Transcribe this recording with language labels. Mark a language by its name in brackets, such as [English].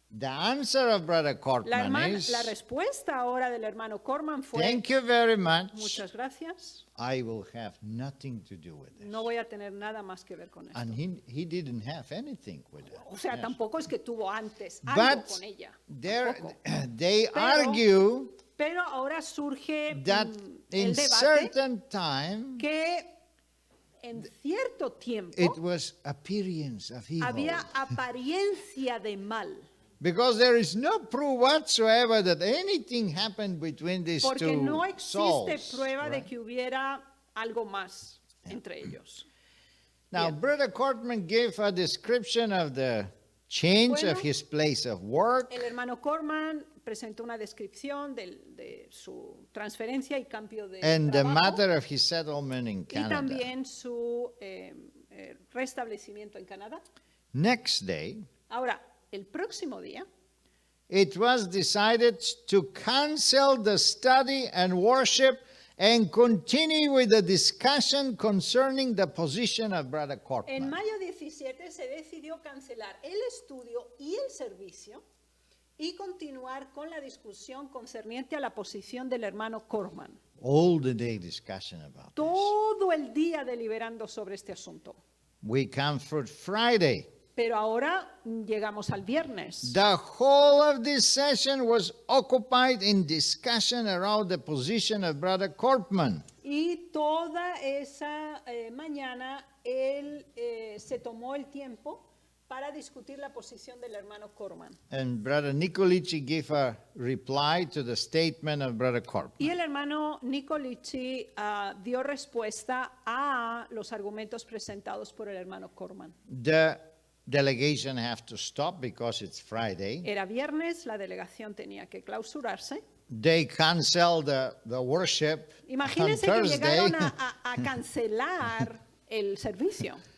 [English] The answer of brother Cortman is, [Spanish] La respuesta ahora del hermano Corman fue, [English] thank you very much. [Spanish] muchas gracias, [English] I will have nothing to do with this. [Spanish] no voy a tener nada más que ver con esto. [English] And he didn't have anything with it. [Spanish] O sea, [English] Yes. [Spanish] tampoco es que tuvo antes algo [English] But [Spanish] con ella. [English] there, [Spanish] tampoco. [English] they [Spanish] Pero- [English] argue [Spanish] Pero ahora surge [English] that [Spanish] el [English] in [Spanish] debate [English] certain time [Spanish] que en cierto tiempo [English] it was appearance of evil. [Spanish] había apariencia de mal. [English] Because there is no proof whatsoever that anything happened between these [Spanish] Porque [English] two [Spanish] no existe [English] souls. [Spanish] prueba de [English] right? [Spanish] que hubiera algo más entre ellos. [English] Now, [Spanish] Bien. [English] Brother Cortman gave a description of the change [Spanish] Bueno, [English] of his place of work. [Spanish] El hermano Corman presentó una descripción de su transferencia y cambio de [English] And the [Spanish] trabajo [English] matter of his settlement in [Spanish] y [English] Canada. [Spanish] también su restablecimiento en Canadá. [English] Next day, [Spanish] Ahora, el próximo día [English] it was decided to cancel the study and worship and continue with the discussion concerning the position of Brother [Spanish] En [English] Cortman. [Spanish] mayo 17 se decidió cancelar el estudio y el servicio y continuar con la discusión concerniente a la posición del hermano Corman. [English] All the day discussion about this. [Spanish] Todo el día deliberando sobre este asunto. [English] We come for Friday. [Spanish] Pero ahora llegamos al viernes. [English] The whole of this session was occupied in discussion around the position of Brother Cortman. [Spanish] Y toda esa mañana él se tomó el tiempo para discutir la posición del hermano Corman. [English] And Brother Nicolici gave a reply to the statement of Brother Cortman. [Spanish] Y el hermano Nicolici dio respuesta a los argumentos presentados por el hermano Corman. [English] The delegation have to stop because it's Friday. [Spanish] Era viernes, la delegación tenía que clausurarse. [English] They cancel the worship on [Spanish] Imagínense que [English] Thursday, [Spanish] llegaron a cancelar el servicio,